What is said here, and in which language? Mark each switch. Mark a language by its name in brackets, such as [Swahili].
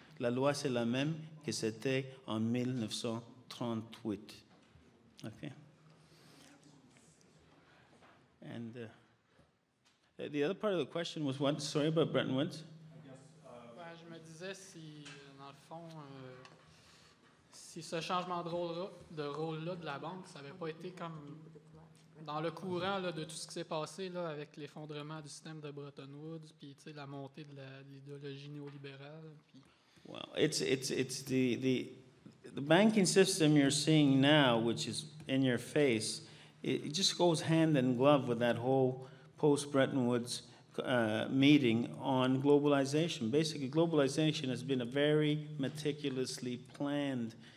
[French] La loi, c'est la même que c'était en 1938. [English] Okay? And the other part of the question was what? Sorry, about Bretton Woods? [French] Je me disais si, dans le fond, si ce changement de rôle-là de la banque, ça n'avait pas été comme dans le courant là, de tout ce qui s'est passé là, avec l'effondrement du système de Bretton Woods, puis la montée de l'idéologie néolibérale. Puis... [English] Well, it's the banking system you're seeing now, which is in your face. It just goes hand in glove with that whole post-Bretton Woods meeting on globalization. Basically, globalization has been a very meticulously planned.